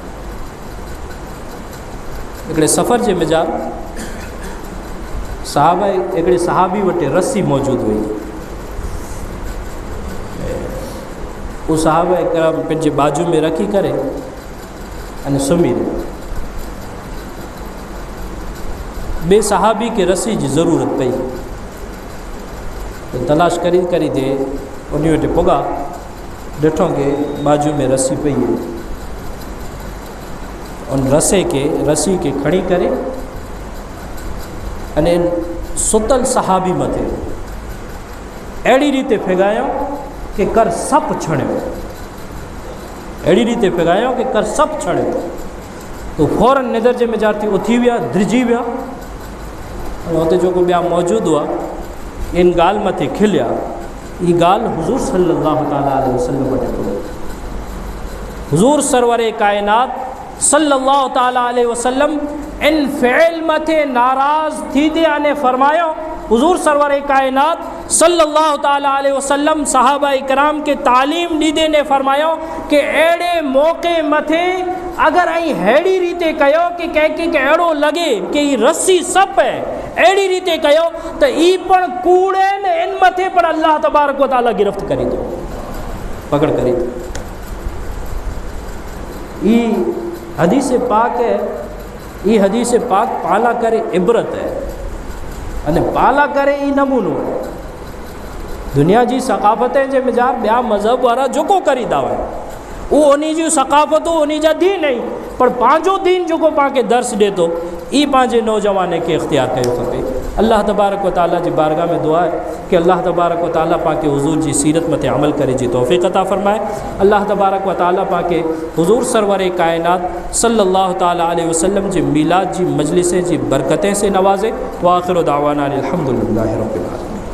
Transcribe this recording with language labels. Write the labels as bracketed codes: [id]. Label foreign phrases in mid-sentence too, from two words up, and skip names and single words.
[sd] हिकिड़े सफ़र जे मिजाज हिकिड़े सहाबी वटि रस्सी मौजूदु हुई। वो साहब इकराम पंहिंजे बाजू में रखी करे अने सुम्ही रहिया। ॿिए सहाबी खे रस्सी जी ज़रूरत पई तो तलाश करी करी दे उन वटि पुॻा, ॾिठो कि बाजू में रस्सी पई है। उन रस्सी के खणी करे अने सुतल सहाबी मथे अहिड़ी रीते फिगायो कि कर सप छणियो, अहिड़ी रीते फिगायो कि कर सप छणियो। तो फौरन निदर जे मिजाज थी उथी विया, धिरिजी विया। हुते जेको ॿिया मौजूदु हुआ इन ॻाल्हि मथे खिलिया। ई ॻाल्हि हुज़ूर [ar] صلى الله تعالى عليه وسلم [sd] वटि पहुती। हुज़ूर सरवर कायनात [ar] صلى الله تعالى عليه وسلم [sd] इन फ़िल मथे नाराज़ थींदे अने फरमायो, हुज़ूर सरवर कायनात [ar] صلى الله تعالى عليه وسلم [sd] सहाबा इकराम के तालीम ॾींदे ने फरमायो कि अहिड़े मौक़े मथे अगर ऐं अहिड़ी रीते कयो कि कंहिंखे अहिड़ो लॻे कि ही रस्सी सप है, अहिड़ी रीते कयो त ई पण कूड़ आहिनि, इन मथे पण [ar] الله تبارك وتعالى [sd] गिरफ़्त करे थो, पकड़ करे थो। ई हदीस पाक है, ई हदीस पाक पाला करे इबरत है अने पाला करे ई नमूनो है। दुनिया जी सक़ाफ़तें जे मिजाज ॿिया मज़हब वारा जेको करींदा हुआ उहो उन जी सक़ाफ़तूं उन जा दीन आहिनि, पर पंहिंजो दीन जेको पाण खे दर्स ॾिए थो ई पंहिंजे नौजवान खे इख़्तियार कयो खपे। [ar] الله تبارك وتعالى [sd] जी बारगाह में दुआ है कि [ar] الله تبارك وتعالى [sd] पाण खे हुज़ूर जी सीरत मथे अमल करे जी तौफ़ीक़ अता फ़रमाए। [ar] الله تبارك وتعالى [sd] पाण खे हुज़ूर सरवर कायनात [ar] صلى الله تعالى عليه وسلم [sd] जी मीलाद जी मजलिसें जी बरकतें से नवाज़े। [ar] وآخر دعوانا أن الحمد لله رب العالمين.